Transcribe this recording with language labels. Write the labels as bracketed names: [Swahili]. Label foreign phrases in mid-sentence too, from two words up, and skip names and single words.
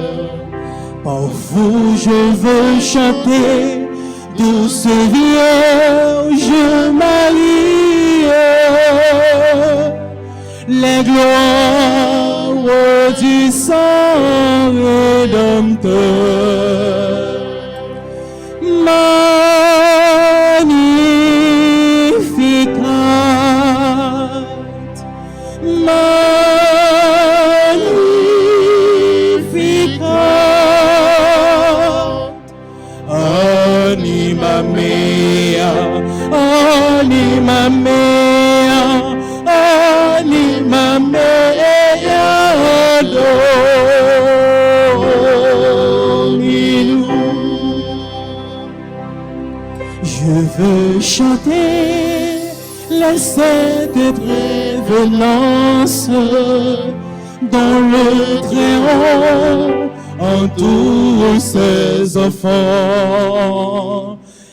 [French] Par vous je veux chanter, douce Vierge Marie, les gloires du sang rédempteur. [Latin] Magnificat, magnificat, anima mea, anima mea, anima mea, [French] adore-nous. Je veux chanter la sainte prévenance dont le Très-Haut entoure ses enfants.